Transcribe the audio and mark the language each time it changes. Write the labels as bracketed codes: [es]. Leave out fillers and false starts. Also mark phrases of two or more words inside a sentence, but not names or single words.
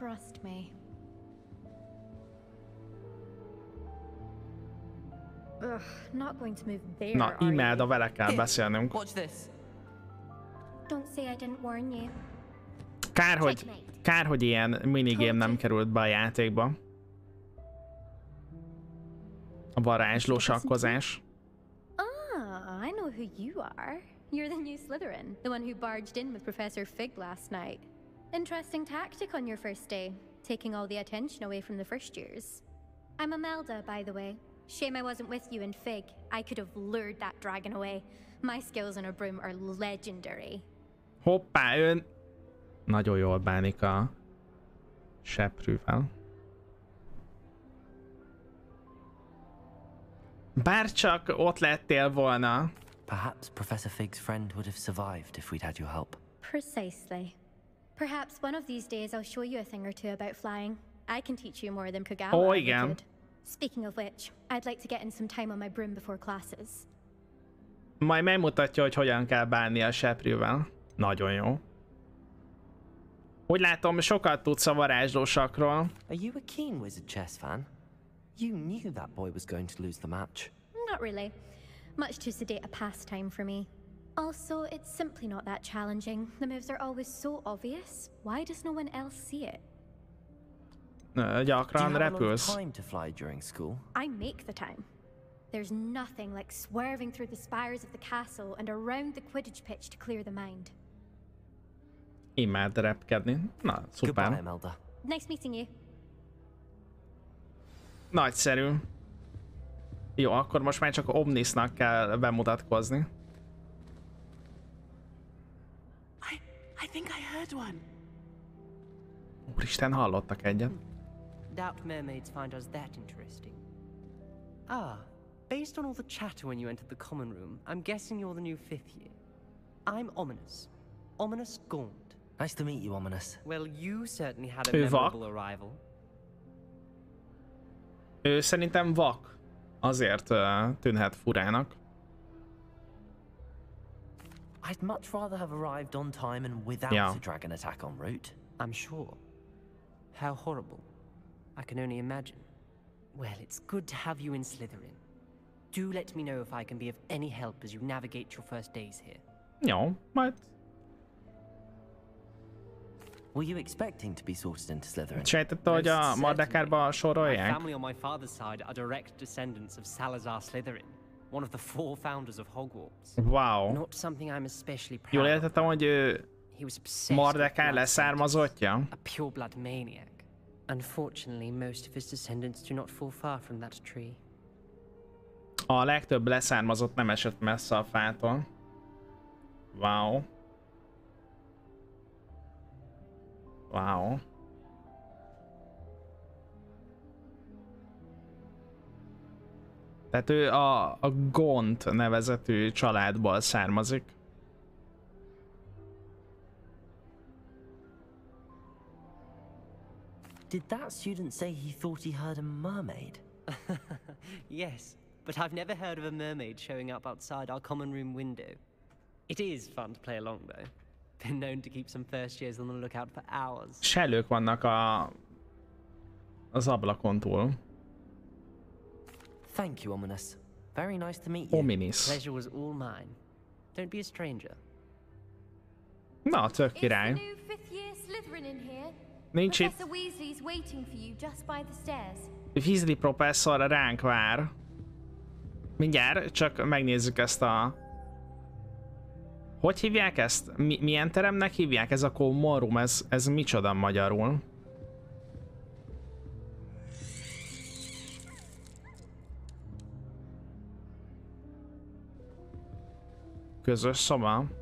[hu] Na, Imelda, vele kell beszélnünk. Kár, hogy ilyen minigame nem került be a játékba. A varázsló sakkozás. [en] I know who you are. You're the new Slytherin, the one who barged in with Professor Fig last night. Interesting tactic on your first day, taking all the attention away from the first years. I'm Imelda, by the way. Shame I wasn't with you in Fig. I could have lured that dragon away. My skills on a broom are legendary. [hu] Hoppá, ön nagyon jól bánik a seprűvel. Bárcsak ott lettél volna. [en] Perhaps Professor Fig's friend would have survived if we'd had your help. Precisely. Perhaps one of these days I'll show you a thing or two about flying. I can teach you more than Kagawa ever could. Speaking of which, I'd like to get in some time on my broom before classes. [hu] Majd megmutatja, hogy hogyan kell bánni a seprűvel. Nagyon jó. Úgy látom, sokat tudsz a varázslósakról. [en] Are you a keen Wizard chess fan? You knew that boy was going to lose the match. Not really. Much too sedate a pastime for me. Also, it's simply not that challenging. The moves are always so obvious. Why does no one else see it? [hu] Gyakran repülsz. [en] Time to fly during school? I make the time. There's nothing like swerving through the spires of the castle and around the Quidditch pitch to clear the mind. [hu] Imád repkedni. Na, szuper. [en] Goodbye, Imelda. Nice meeting you. [hu] Nagyszerű. Jó, akkor most már csak Omnisnak kell bemutatkozni. [en] I think I heard one. [hu] Úristen, hallottak egyet. [en] Doubt mermaids find us that interesting. Ah, based on all the chatter when you entered the common room, I'm guessing you're the new 5th year. I'm Ominous. Ominous Gaunt. Nice to meet you, Ominous. Well, you certainly had a memorable arrival. [hu] Ő szerintem vak. Azért tűnhet furának. [en] I'd much rather have arrived on time and without a dragon attack en route. I'm sure. How horrible. I can only imagine. Well, it's good to have you in Slytherin. Do let me know if I can be of any help as you navigate your first days here. [hu] Jó, majd... [en] Were you expecting to be sorted into Slytherin? [hu] Sejtette, hogy a Mardekárba sorolják? [en] My family on my father's side are direct descendants of Salazar Slytherin, one of the 4 founders of Hogwarts. Wow. Not something I'm especially proud [hu] Jól értettem, hogy ő Mardekár leszármazottja? [en] A pure-blood maniac. Unfortunately, most of his descendants do not fall far from that tree. [hu] A legtöbb leszármazott nem esett messze a fától. [en] Wow. Wow. [hu] Tehát ő a Gont nevezetű családból származik. [en] Did that student say he thought he heard a mermaid? Yes, but I've never heard of a mermaid showing up outside our common room window. It is fun to play along, though. Been known to keep some first years on the lookout for hours. [hu] Sellők vannak az ablakon túl. [en] Thank you, Ominous. Very nice to meet you. Ominous. Pleasure was all mine. Don't be a stranger. [hu] Na, tök király. Nincs itt. [en] Professor Weasley's waiting for you just by the stairs. [hu] Weasley professzor ránk vár. Mindjárt, csak megnézzük ezt a... Hogy hívják ezt? Milyen teremnek hívják? Ez a [en] Common Room, [hu] ez micsoda magyarul? Közös szoba.